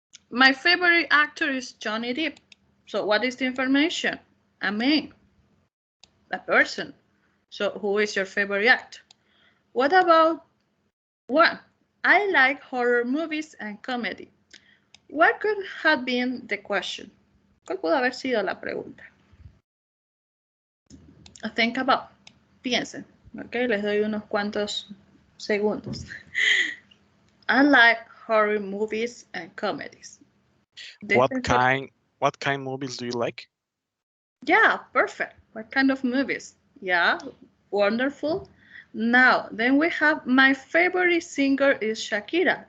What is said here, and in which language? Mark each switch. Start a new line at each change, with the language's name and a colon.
English: My favorite actor is Johnny Depp. So what is the information? A man, a person. So who is your favorite actor? What about 1? I like horror movies and comedy. What could have been the question?
Spanish: ¿Cuál pudo haber sido la pregunta?
English: Think about.
Spanish: Piensen. Ok, les doy unos cuantos segundos.
English: I like horror movies and comedies. What kind movies do you like? Yeah, perfect. What kind of movies? Yeah, wonderful. Now, then we have my favorite singer is Shakira.